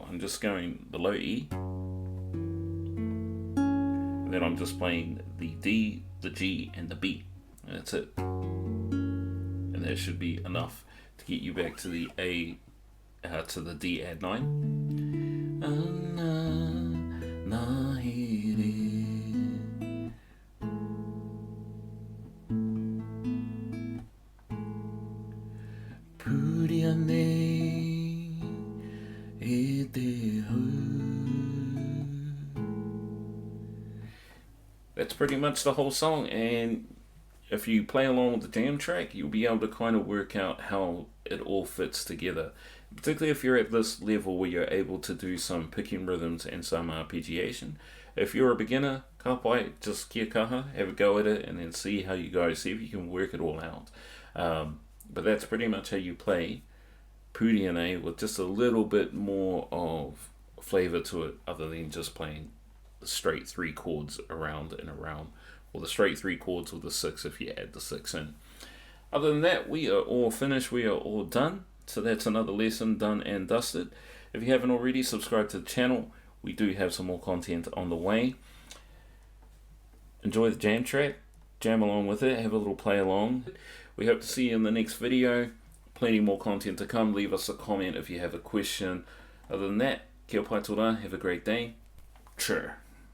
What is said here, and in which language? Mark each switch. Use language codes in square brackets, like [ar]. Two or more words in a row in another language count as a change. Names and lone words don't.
[en] I'm just going the low E. And then I'm just playing the D, the G, and the B. And that's it. And that should be enough to get you back to the A, to the D add 9. [mi] Purea Nei e te hau. [en] That's pretty much the whole song, and if you play along with the jam track, you'll be able to kind of work out how it all fits together. Particularly if you're at this level where you're able to do some picking rhythms and some arpeggiation. If you're a beginner, [mi] ka pai, just kia kaha, [en] have a go at it, and then see how you go, see if you can work it all out. But that's pretty much how you play Purea Nei, with just a little bit more of flavor to it, other than just playing the straight 3 chords around and around, or the straight 3 chords with the 6 if you add the 6 in. Other than that, we are all finished, we are all done. So that's another lesson done and dusted. If you haven't already, subscribe to the channel. We do have some more content on the way. Enjoy the jam track, jam along with it, have a little play along. We hope to see you in the next video. Plenty more content to come. Leave us a comment if you have a question. Other than that, [mi] kia pai tō rā, [en] have a great day. Sure.